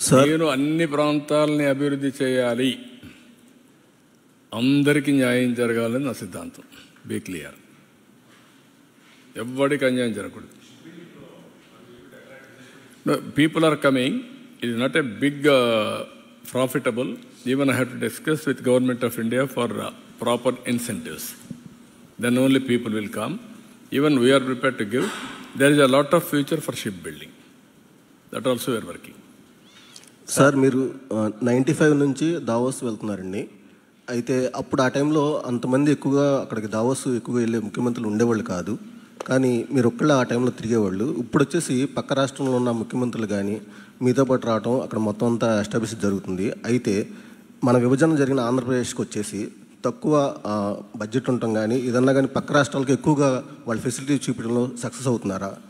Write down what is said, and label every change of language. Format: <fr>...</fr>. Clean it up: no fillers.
<te>నేను అన్ని ప్రాంతాలని అభివృద్ధి చేయాలి, అందరికీ న్యాయం జరగాలని నా సిద్ధాంతం.</te> <en>be clear,</en> <te>ఎవ్వడికి అన్యాయం జరగకూడదు.</te> <en>People are coming, it is not a big profitable. Even I have to discuss with Government of India for proper incentives. Then only people will come. Even we are prepared to give. There is a lot of future for shipbuilding. That also we are working.</en> <te>Sir, మీరు 95 నుంచి Davos వెళ్తున్నారండి. అయితే అప్పుడు ఆ టైంలో అంతమంది ఎక్కువగా అక్కడికి దావోస్ ఎక్కువగా వెళ్ళే ముఖ్యమంత్రులు ఉండేవాళ్ళు కాదు. కానీ మీరు ఒక్కళ్ళే ఆ టైంలో తిరిగేవాళ్ళు. ఇప్పుడు వచ్చేసి పక్క రాష్ట్రంలో ఉన్న ముఖ్యమంత్రులు కానీ మీతో పాటు రావడం, అక్కడ మొత్తం అంతా ఎస్టాబ్లిష్ జరుగుతుంది. అయితే మన విభజన జరిగిన ఆంధ్రప్రదేశ్కి వచ్చేసి తక్కువ బడ్జెట్ ఉండటం కానీ ఏదన్నా కానీ పక్క రాష్ట్రాలకు ఎక్కువగా వాళ్ళ ఫెసిలిటీ చూపించడంలో సక్సెస్ అవుతున్నారా?</te>